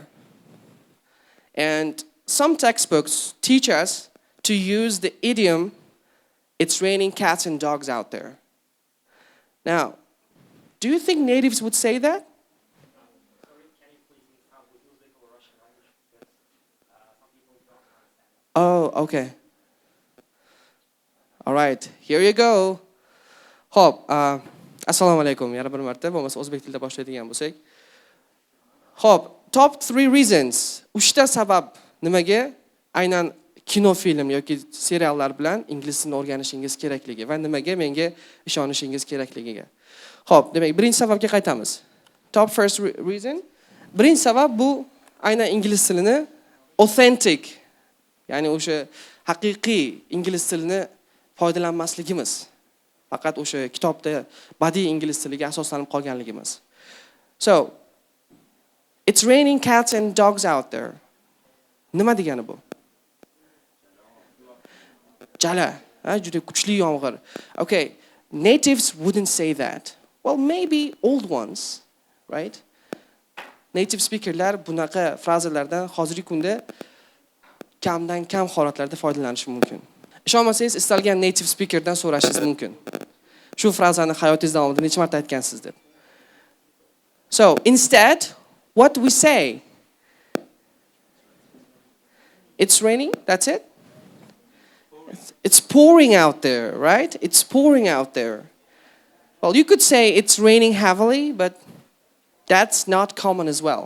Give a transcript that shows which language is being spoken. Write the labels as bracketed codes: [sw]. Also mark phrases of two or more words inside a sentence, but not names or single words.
[en] And some textbooks teach us to use the idiom, it's raining cats and dogs out there. Now, do you think natives would say that? Oh, okay. All right, here you go. [uz] Hop, assalomu alaykum. Yana bir marta bo'lmasa o'zbek tilida boshlaydigan bo'lsak. [en] Hop, top 3 reasons. [uz] 3 ta sabab nimaga aynan kino film yoki seriallar bilan ingliz tilini o'rganishingiz kerakligi va nimaga menga ishonishingiz kerakligiga. Hop, demak, birinchi sababga qaytamiz. [en] Top first reason. [uz] Birinchi sabab bu aynan ingliz tilini authentic, ya'ni o'sha haqiqiy ingliz tilini foydalanmasligimiz. Faqat o'sha kitobda badiiy ingliz tiliga asoslanib qolganligimiz. [en] So, it's raining cats and dogs out there. [uz] Nima degani bu? Jala, juda kuchli yomg'ir. [en] Okay, natives wouldn't say that. Well, maybe old ones, right? Native speakerlar [uz] bunaqa frazalardan hozirgi kunda kamdan kam holatlarda foydalanishi mumkin. Ishonmasangiz, istalgan [en] native speakerdan [uz] so'rashingiz mumkin. Shu frazani hayotingiz davomida necha marta aytgansiz deb. [en] So, instead, what we say? It's raining, that's it? It's pouring out there, right? It's pouring out there. Well, you could say it's raining heavily, but that's not common as well.